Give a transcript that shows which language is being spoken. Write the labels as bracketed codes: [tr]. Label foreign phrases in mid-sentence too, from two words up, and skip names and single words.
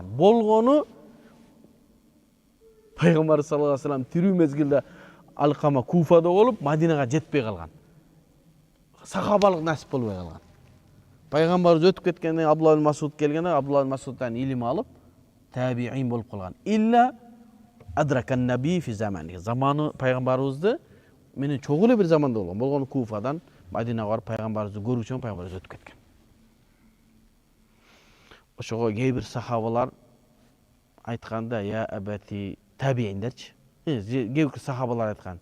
[ky] Болгону Пайгамбар [ar] صلى الله عليه وسلم [ky] тирүү мезгилде Алкама Куфада болуп, Мадинага жетпей калган. Сахабалык насип болбой калган. Пайгамбар өтүп кеткенде Абдулла ибн Масуд келгенде, Абдулла ибн Масуддан илим алып, табиин болуп калган. [ar] إلا أدرك النبي في زماني. [ky] Заманы пайгамбарыбызды менен чогуу эле бир заманда болгон. Болгону Куфадан Мадинага барып пайгамбарыбызды көрүү үчүн пайгамбарыбыз өтүп кеткен. Ошого кээ бир сахабалар айтканда, я абати табииндерчи. Кээ бир сахабалар айткан.